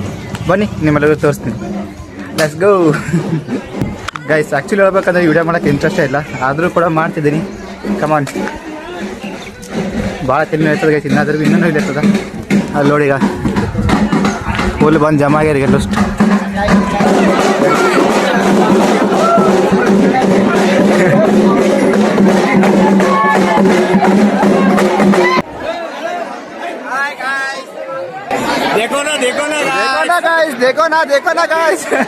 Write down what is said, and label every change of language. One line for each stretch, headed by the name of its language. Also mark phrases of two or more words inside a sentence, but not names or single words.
Kannada: ಬನ್ನಿ ನಿಮ್ಮೆಲ್ಲರಿಗೂ ತೋರಿಸ್ತೀನಿ.
English: let's go. guys actually
Kannada: ಹೇಳ್ಬೇಕಂದ್ರೆ ವಿಡಿಯೋ ಮಾಡೋಕ್ಕೆ ಇಂಟ್ರೆಸ್ಟೇ ಇಲ್ಲ, ಆದರೂ ಕೂಡ ಮಾಡ್ತಿದ್ದೀನಿ. ಕಮಾನ್, ಭಾಳ ತಿನ್ನು ಇರ್ತದೆ ಗೈಸ್. ಇನ್ನಾದ್ರೂ ಇನ್ನೂ ಇರ್ತದೆ. ಅಲ್ಲಿ ನೋಡಿ ಈಗ ಫುಲ್ ಬಂದು ಜಮಾ ಆಗ್ಯಾರ ಈಗ ಅಷ್ಟು.
Hindi: देखो ना देखो ना गाइस, देखो ना गाइस,